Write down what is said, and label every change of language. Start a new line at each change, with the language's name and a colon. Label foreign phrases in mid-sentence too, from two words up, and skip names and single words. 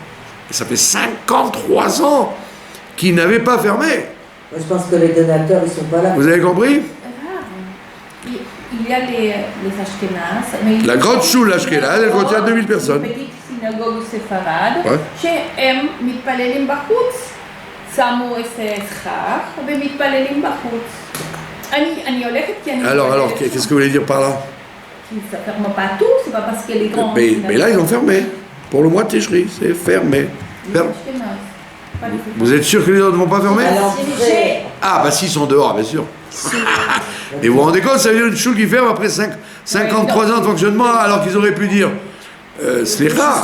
French: Et ça fait 53 ans qu'ils n'avaient pas fermé. Moi, je pense que les donateurs, ils sont pas là. Vous avez compris? Il y a les Ashkenaz. La grande choule Ashkenaz, elle contient 2000 personnes. Une petite synagogue séfarade,
Hebrew: שהם מתפללים בחוץ. שמו איזה סכך ומתפללים בחוץ. אני הולכת כי אני...
French: Alors, qu'est-ce que vous voulez dire par là? Ça ne ferme pas tout, c'est pas parce que les grands... Mais là, ils ont fermé. Pour le mois de Tishri, c'est fermé. Vous êtes sûr que les autres ne vont pas fermer? Ah, s'ils sont dehors, bien sûr. Et vous vous rendez compte, ça veut dire une choule qui ferme après 53 ans de fonctionnement, alors qu'ils auraient pu dire c'est rare.